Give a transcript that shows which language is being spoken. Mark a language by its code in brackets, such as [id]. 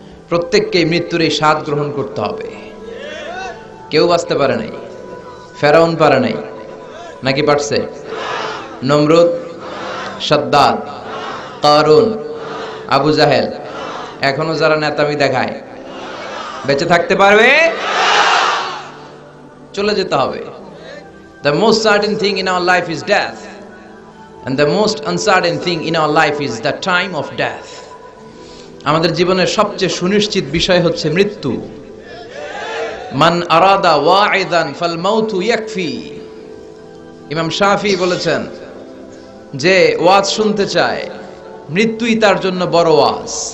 [bn] প্রত্যেককেই মৃত্যুর এই স্বাদ গ্রহণ করতে হবে। কেউ বাঁচতে পারে নাই, ফেরাউন পারে নাই, নাকি পারছে? নমরুদ, সাদ্দাদ, কারুন, আবু জাহেল, এখনো যারা নেতামি দেখায়, বেঁচে থাকতে পারবে? চলে যেতে হবে। [en] The most certain thing in our life is death, and the most uncertain thing in our life is the time of death. [bn] আমাদের জীবনের সবচেয়ে সুনিশ্চিত বিষয় হচ্ছে মৃত্যু। [ar] মান আরাদা ওয়াইদান ফাল মাউতু ইয়াকফি। [bn] ইমাম শাফি বলেছেন যে ওয়াজ শুনতে চায়, মৃত্যুই তার জন্য বড় ওয়াজ।